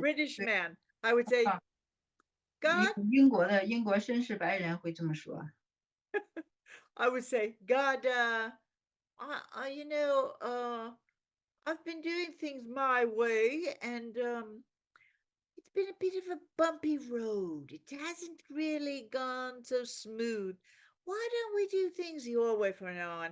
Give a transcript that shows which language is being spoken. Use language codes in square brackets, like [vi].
[en] British man, I would say, God, [zh] 英国绅士白人会这么说。 [en] I would say, God, you know, I've been doing things my way, and it's been a bit of a bumpy road. It hasn't really gone so smooth. Why don't we do things your way from now on?